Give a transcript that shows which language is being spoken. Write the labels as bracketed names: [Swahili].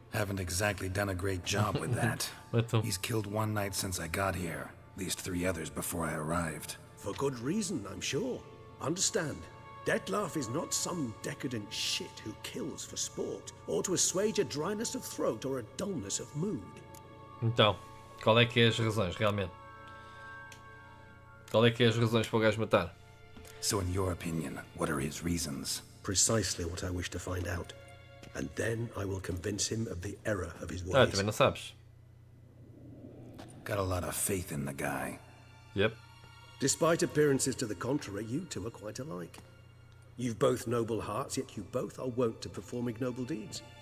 [English] Haven't exactly done a great job with that. He's killed one knight since I got here. At least 3 others before I arrived. For good reason, I'm sure. Understand, Dettlaff is not some decadent shit who kills for sport, or to assuage a dryness of throat or a dullness of mood. [Portuguese] Então, qual é que é as razões, realmente? Qual é que é as razões para o gajo matar? [English] So in your opinion, what are his reasons? Precisely what I wish to find out. And then I will convince him of the error of his ways. [Portuguese] Ah, também não sabes. [English] Got a lot of faith in the guy. Yep. Despite appearances to the contrary, you two are quite alike. You've both noble hearts, yet you both are wont to perform ignoble deeds.